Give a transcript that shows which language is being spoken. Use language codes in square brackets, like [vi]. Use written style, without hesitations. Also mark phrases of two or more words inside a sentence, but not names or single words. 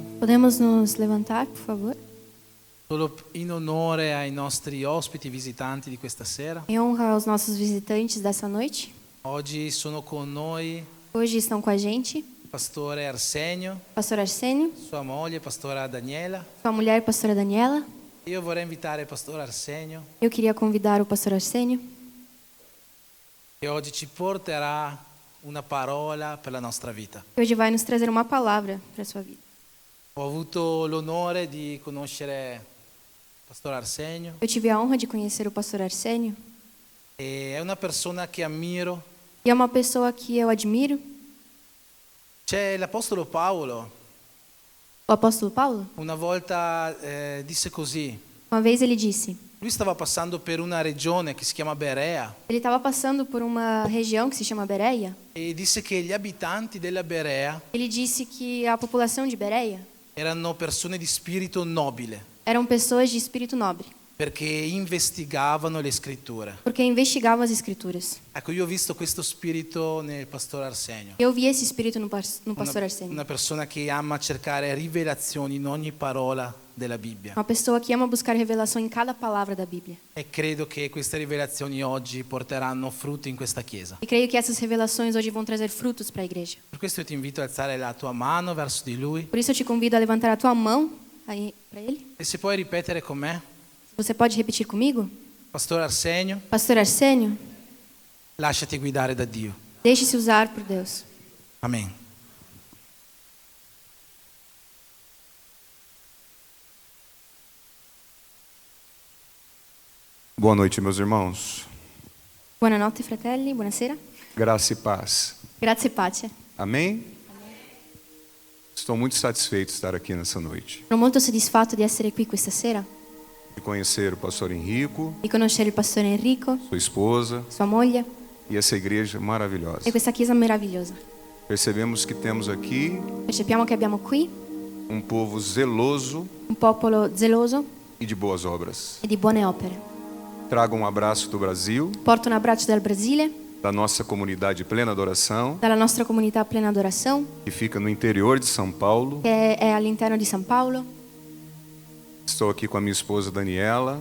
[pt] Podemos nos levantar, por favor? [it] Solo in onore ai nostri ospiti visitanti di questa sera. [pt] Em honra aos nossos visitantes dessa noite. [it] Oggi sono con noi [pt] Hoje estão com a gente [it] Pastore Arsenio, [pt] Pastor Arsenio, [it] sua moglie, Pastora Daniela. [pt] sua mulher, Pastora Daniela. [it] Io vorrei invitare il Pastore Arsenio, [pt] Eu queria convidar o Pastor Arsenio, [it] che oggi ci porterà una parola per la nostra vita. [pt] que hoje vai nos trazer uma palavra para a sua vida. [it] Ho avuto l'onore di conoscere il Pastore Arsenio. [pt] Eu tive a honra de conhecer o pastor Arsenio. [it] E è una persona che ammiro. [pt] E é uma pessoa que eu admiro. [it] C'è l'Apostolo Paolo. [pt] O apóstolo Paulo, [it] Una volta disse così. [pt] uma vez ele disse, [it] Lui stava passando per una regione che si chiama Berea [pt] ele estava passando por uma região que se chama Bereia. [it] e disse che gli abitanti della Berea [pt] Ele disse que a população de Bereia [it] erano persone di spirito nobile [pt] eram pessoas de espírito nobre, [it] perché investigavano le scritture. [pt] porque investigavam as escrituras. [it] Ecco, io ho visto questo spirito nel Pastore Arsenio. [pt] Eu vi esse espírito no pastor Arsenio. [it] Una persona che ama cercare rivelazioni in ogni parola della Bibbia. [pt] Uma pessoa que ama buscar revelação em cada palavra da Bíblia. [it] E credo che queste rivelazioni oggi porteranno frutti in questa chiesa. [pt] E creio que essas revelações hoje vão trazer frutos para a igreja. [it] Per questo io ti invito a alzare la tua mano verso di lui. [pt] Por isso eu te convido a levantar a tua mão aí para ele. [it] E se puoi ripetere con me, [pt] Você pode repetir comigo? [it] Pastore Arsenio, [pt] Pastor Arsenio, [it] lasciati guidare da Dio. [pt] deixe-se usar por Deus. Amen. Boa noite, meus irmãos. [it] Buonanotte, fratelli, buonasera. [pt] Graça e paz. [it] Grazie e pace. [pt] Amém? Estou muito satisfeito de estar aqui nessa noite. [it] Sono molto soddisfatto di essere qui questa sera, [pt] De conhecer o pastor Henrico, [it] di conoscere il pastore Enrico, [pt] sua esposa [it] sua moglie [pt] e essa igreja maravilhosa. [it] e questa chiesa meravigliosa. [pt] Percebemos que temos aqui [it] Percepiamo che abbiamo qui [pt] um povo zeloso [it] un popolo zeloso [pt] e de boas obras. [it] e di buone opere. [pt] Trago um abraço do Brasil, [it] Porto un abbraccio dal Brasile, [pt] da nossa comunidade Plena Adoração, [it] dalla nostra comunità Plena Adoração, [pt] que fica no interior de São Paulo. [it] che è all'interno di San Paolo. [pt] Estou aqui com a minha esposa Daniela